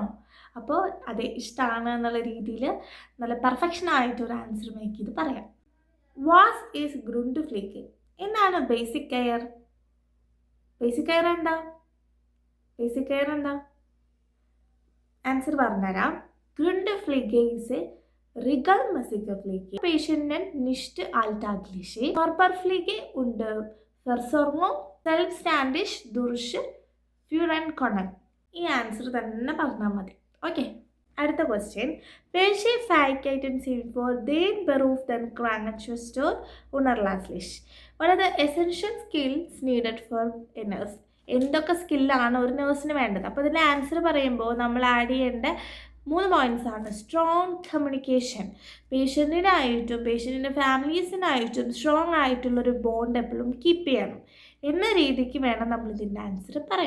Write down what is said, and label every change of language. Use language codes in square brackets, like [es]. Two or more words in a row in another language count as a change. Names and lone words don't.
[ml] അപ്പോൾ അതെ, ഇഷ്ടമാണ് എന്നുള്ള രീതിയിൽ നല്ല പെർഫെക്ഷൻ ആയിട്ടൊരു [en] answer make [ml] ചെയ്ത് പറയാം. [de] Was ist Grundpflege. എന്താണ് [en] basic care? basic care [ml] എന്താ? ആൻസർ പറഞ്ഞുതരാം. [de] Grundpflege ist eine regelmäßige Pflege. Patienten nicht alltägliche Körperpflege und Versorgung selbstständig durch Führerkontrolle. [ml] ഈ ആൻസർ തന്നെ പറഞ്ഞാൽ മതി. ഓക്കെ. അടുത്ത ക്വസ്റ്റ്യൻ [de] welche Fähigkeiten sind für den Beruf den Krankenschwester unerlässlich? [en] What are the essential skills needed for a nurse? [ml] എന്തൊക്കെ സ്കില്ലാണ് ഒരു നേഴ്സിന് വേണ്ടത്? അപ്പോൾ ഇതിൻ്റെ ആൻസർ പറയുമ്പോൾ നമ്മൾ ആഡ് ചെയ്യേണ്ട 3 പോയിൻറ്റ്സ് ആണ്. [en] strong communication, [ml] പേഷ്യൻറ്റിനായിട്ടും പേഷ്യൻറ്റിൻ്റെ ഫാമിലീസിനായിട്ടും സ്ട്രോങ് ആയിട്ടുള്ളൊരു ബോണ്ട് എപ്പോഴും കീപ്പ് ചെയ്യണം എന്ന രീതിക്ക് വേണം നമ്മൾ ഇതിൻ്റെ ആൻസർ പറയാൻ.